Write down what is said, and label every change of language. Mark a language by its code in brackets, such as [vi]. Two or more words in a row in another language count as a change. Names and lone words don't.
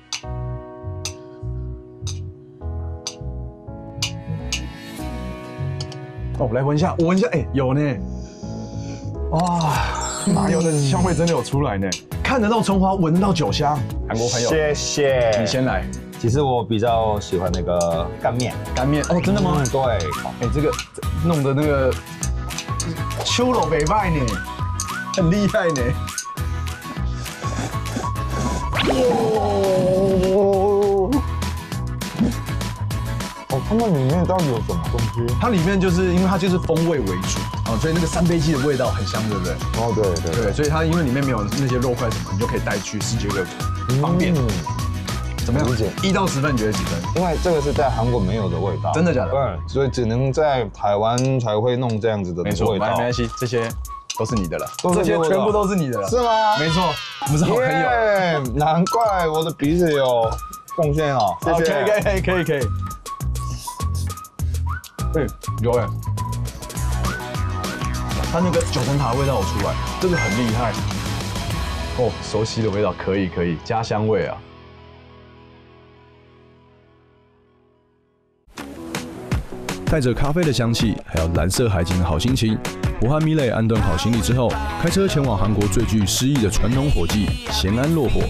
[zh] 我來聞一下，我聞一下，有呢。哇，麻油的香味真的有出來呢，看得到蔥花，聞得到酒香。韓國朋友，謝謝。你先來。其實我比較喜歡那個乾麵。真的嗎？對。這個弄的那個。秋老北派呢，很厲害呢。它們裡面到底有什麼東西？它裡面就是因為它就是風味為主所以那個三杯雞的味道很香，對不對？對，所以它因為裡面沒有那些肉塊什麼，你就可以帶去世界各國，方便。怎麼樣？1到10分，你覺得幾分？因為這個是在韓國沒有的味道。真的假的？對，所以只能在台灣才會弄這樣子的味道。沒關係，這些都是你的了，這些全部都是你的了。是嗎？沒錯，我們是好朋友。難怪我的鼻子有貢獻哦。謝謝。可以。有它那個九層塔的味道有出來，這個很厲害。熟悉的味道，可以，家鄉味啊。帶着咖啡的香氣，還有藍色海景的好心情，我和米磊安頓好行李之後，開車前往韓國最具詩意的傳統火祭咸安落火。